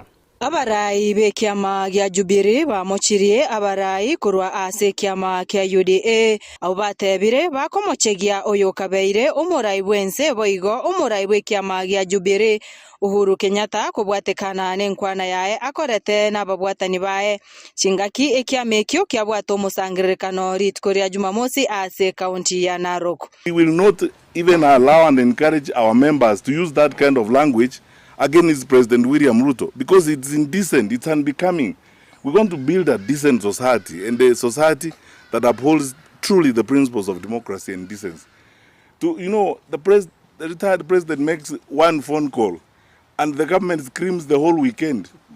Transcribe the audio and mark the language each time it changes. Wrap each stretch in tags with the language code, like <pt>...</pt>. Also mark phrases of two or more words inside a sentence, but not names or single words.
<guz>Abarai be kiama gya Jubilee bamochirie abarai kurwa ase kiama kya UDA abo batebire bakomochegia oyo kabeire umurai bwense boigo umurai bwe kiama gya Jubilee Uhuru Kenyatta kubwatekana nenkwana yae akorete n'ababwatani bae chingaki ekiamekyo kyabwato musangiririkano ritkoria Jumamosi ase county ya Narok.</guz> <en>We will not even allow and encourage our members to use that kind of language against President William Ruto because it's indecent, it's unbecoming. We want to build a decent society and a society that upholds truly the principles of democracy and decency. The retired president makes one phone call and the government screams the whole weekend.</en>